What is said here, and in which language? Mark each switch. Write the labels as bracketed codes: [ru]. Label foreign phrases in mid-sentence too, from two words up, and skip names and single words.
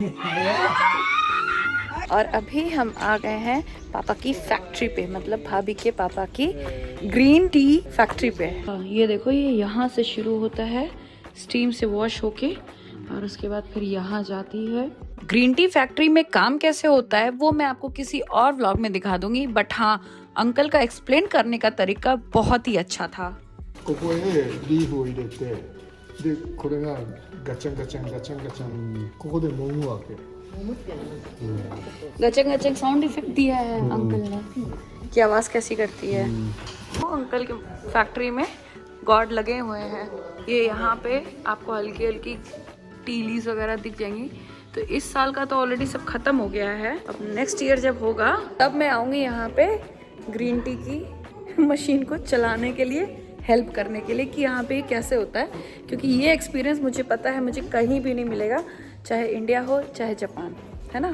[hi] और अभी हम आ गए हैं पापा की फैक्ट्री पे, मतलब भाभी के पापा की [en] green tea factory [hi] पे। ये देखो, ये यहाँ से शुरू होता है स्टीम से वॉश होके, और उसके बाद फिर यहाँ जाती है। [en] green tea factory [hi] में काम कैसे होता है वो मैं आपको किसी और व्लॉग में दिखा दूंगी, बट हाँ, अंकल का एक्सप्लेन करने का तरीका बहुत ही अच्छा था। [ja] ここへリーフを入れて、でこれがガチャンガチャンガチャンガチャン、ここで揉むわけ。 [hi] गचक गचक [en] sound effect [hi] दिया है अंकल ने, की आवाज कैसी करती है। वो अंकल के फैक्ट्री में गॉड लगे हुए हैं। ये यहाँ पे आपको हल्की हल्की टीलीज वगैरह दिख जाएंगी। तो इस साल का तो ऑलरेडी सब खत्म हो गया है। अब [en] next year [hi] जब होगा तब मैं आऊँगी यहाँ पे [en] green tea [hi] की मशीन को चलाने के लिए, हेल्प करने के लिए कि यहाँ पे कैसे होता है, क्योंकि ये एक्सपीरियंस मुझे पता है मुझे कहीं भी नहीं मिलेगा, चाहे इंडिया हो चाहे जापान, है ना।